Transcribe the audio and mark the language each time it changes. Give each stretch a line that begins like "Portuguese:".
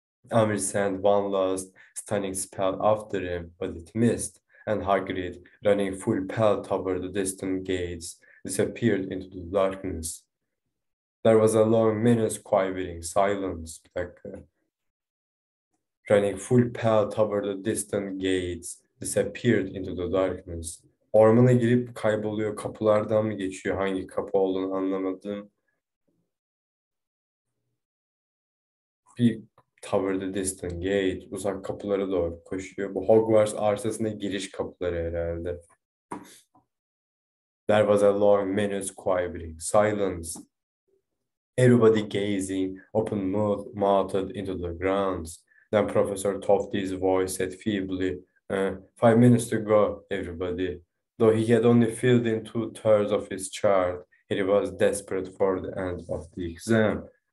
English: Umbridge sent one last stunning spell after him, but it missed, and Hagrid, running full pelt toward the distant gates, disappeared into the darkness. There was a long minute's quivering silence. Running full pelt toward the distant gates, disappeared into the darkness.
Turkish: Ormana girip kayboluyor, kapılardan mı geçiyor? Hangi kapı olduğunu anlamadım. Bir
English: toward the distant gate,
Turkish: uzak kapılara doğru koşuyor. Bu Hogwarts arsasına giriş kapıları herhalde.
English: There was a long minute's quivering silence. Everybody gazing, open-mouthed into the grounds. Then Professor Tofty's voice said feebly, 5 minutes to go, everybody. Though he had only filled in 2/3 of his chart, he was desperate for the end of the exam.